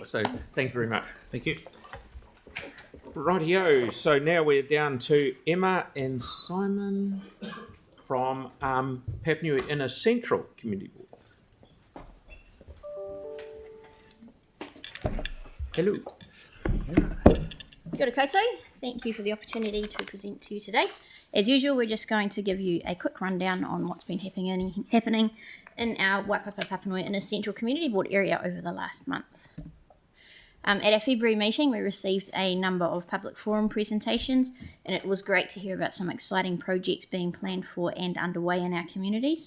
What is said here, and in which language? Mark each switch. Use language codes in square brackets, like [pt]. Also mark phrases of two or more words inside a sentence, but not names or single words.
[en] So thank you very much. Thank you. Rightio. So now we're down to Emma and Simon from Papua Inner Central Community Board. Hello. [mi] Kia ora koutou. [en] Thank you for the opportunity to present to you today. As usual, we're just going to give you a quick rundown on what's been happening in our Waipapa Papanui Inner Central Community Board area over the last month. At our February meeting, we received a number of public forum presentations, and it was great to hear about some exciting projects being planned for and underway in our communities.